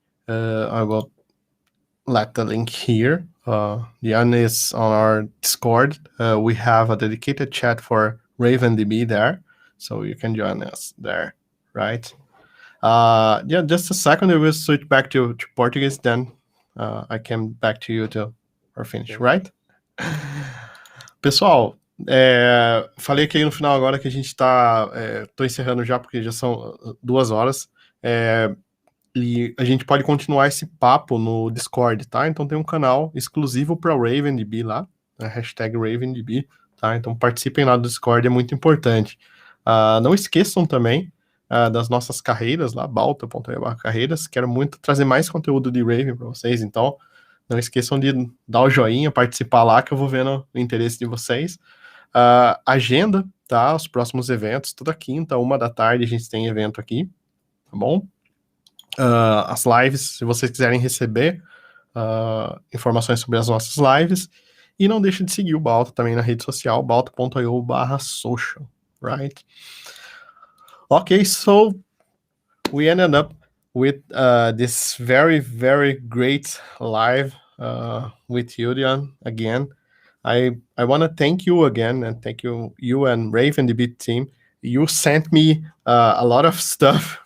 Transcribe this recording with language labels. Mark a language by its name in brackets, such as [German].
[English] I will let the link here. Jan is on our Discord. We have a dedicated chat for RavenDB there, so you can join us there, right? Yeah, just a second. We will switch back to Portuguese, then I can back to you to or finish, Okay. right? [Portuguese] Pessoal, falei aqui no final agora que a gente tô encerrando já, porque já são 2 horas. E a gente pode continuar esse papo no Discord, tá? Então tem um canal exclusivo para RavenDB lá, a hashtag RavenDB, tá? Então participem lá do Discord, é muito importante. Não esqueçam também das nossas carreiras lá, balta.carreiras. Quero muito trazer mais conteúdo de Raven para vocês, então não esqueçam de dar o joinha, participar lá, que eu vou vendo o interesse de vocês. Agenda, tá? Os próximos eventos, toda quinta, 1h a gente tem evento aqui, tá bom? As lives, se vocês quiserem receber informações sobre as nossas lives. E não deixe de seguir o Balta também na rede social, balta.io/social, right? [English] Okay, so we ended up with this very, very great live with Julian again. I want to thank you again, and thank you and RavenDB team. You sent me a lot of stuff